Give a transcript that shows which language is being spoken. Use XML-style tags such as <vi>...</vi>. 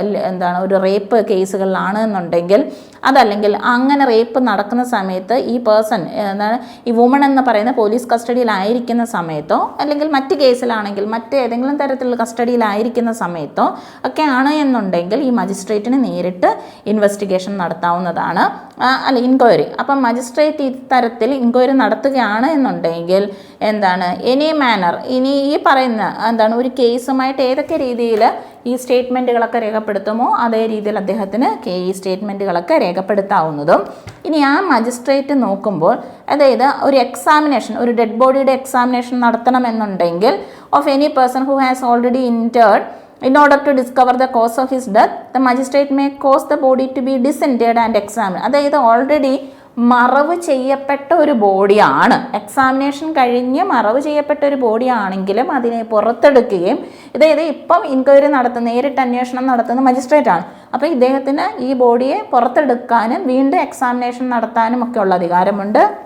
<ml>എന്താണ് ഒരു റേപ്പ് കേസുകളിലാണ് എന്നുണ്ടെങ്കിൽ, അതല്ലെങ്കിൽ അങ്ങനെ റേപ്പ് നടക്കുന്ന സമയത്ത് ഈ പേഴ്സൺ എന്താണ് ഈ വുമൺ എന്ന് പറയുന്ന പോലീസ് കസ്റ്റഡിയിലായിരിക്കുന്ന സമയത്തോ, അല്ലെങ്കിൽ മറ്റ് കേസിലാണെങ്കിൽ മറ്റേതെങ്കിലും തരത്തിലുള്ള കസ്റ്റഡിയിലായിരിക്കുന്ന സമയത്തോ ഒക്കെ ആണ് എന്നുണ്ടെങ്കിൽ ഈ മജിസ്ട്രേറ്റിന് നേരിട്ട് ഇൻവെസ്റ്റിഗേഷൻ നടത്താവുന്നതാണ്, അല്ല ഇൻക്വയറി. അപ്പം മജിസ്ട്രേറ്റ് ഇത്തരത്തിൽ ഇൻക്വയറി നടത്തുകയാണ് എന്നുണ്ടെങ്കിൽ എന്താണ്</ml> <en>any manner,</en> <ml>ഇനി ഈ പറയുന്ന എന്താണ് ഒരു കേസുമായിട്ട് ഏതൊക്കെ രീതിയിൽ ഈ സ്റ്റേറ്റ്മെൻറ്റുകളൊക്കെ രേഖപ്പെടുത്തുമോ അതേ രീതിയിൽ അദ്ദേഹത്തിന് ഈ സ്റ്റേറ്റ്മെൻറ്റുകളൊക്കെ രേഖപ്പെടുത്താവുന്നതും. ഇനി ആ മജിസ്ട്രേറ്റ് നോക്കുമ്പോൾ, അതായത് ഒരു എക്സാമിനേഷൻ, ഒരു ഡെഡ് ബോഡിയുടെ examination നടത്തണമെന്നുണ്ടെങ്കിൽ</ml> <en>Of any person who has already interred in order to discover the cause of his death, the magistrate may cause the body to be disinterred and examined.</en> <ml>അതായത് ഓൾറെഡി മറവ് ചെയ്യപ്പെട്ട ഒരു ബോഡിയാണ്, എക്സാമിനേഷൻ കഴിഞ്ഞ് മറവ് ചെയ്യപ്പെട്ട ഒരു ബോഡിയാണെങ്കിലും അതിനെ പുറത്തെടുക്കുകയും, അതായത് ഇപ്പം ഇൻക്വയറി നേരിട്ട് അന്വേഷണം നടത്തുന്ന മജിസ്ട്രേറ്റാണ്. അപ്പോൾ ഇദ്ദേഹത്തിന് ഈ ബോഡിയെ പുറത്തെടുക്കാനും വീണ്ടും എക്സാമിനേഷൻ നടത്താനും ഒക്കെ ഉള്ള അധികാരമുണ്ട്.</ml>